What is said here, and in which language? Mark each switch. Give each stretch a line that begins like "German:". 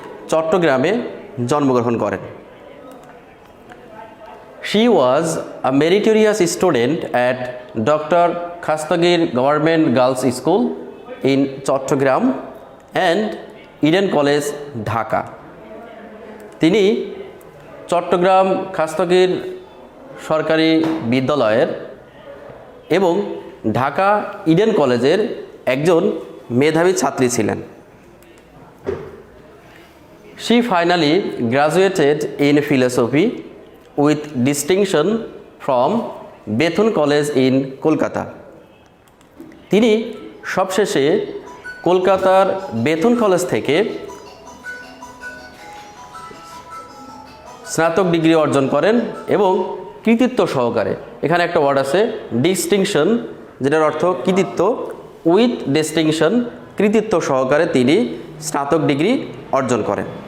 Bangla: চট্টগ্রামে জন্মগ্রহণ করেন।
English: She was a meritorious student at Dr. Khastagir Government Girls School in Chattogram and Eden College, Dhaka.
Bangla: তিনি চট্টগ্রাম খাস্তগীর সরকারি বিদ্যালয়ের এবং ঢাকা ইডেন কলেজের একজন মেধাবী ছাত্রী ছিলেন।
English: She finally graduated in philosophy with distinction from Bethune College in Kolkata.
Bangla: তিনি সবশেষে কলকাতার বেথুন কলেজ থেকে স্নাতক ডিগ্রি অর্জন করেন এবং কৃতিত্ব সহকারে, এখানে একটা ওয়ার্ড আছে ডিস্টিংশন, যেটার অর্থ কৃতিত্ব, উইথ ডিস্টিংশন, কৃতিত্ব সহকারে তিনি স্নাতক ডিগ্রি অর্জন করেন।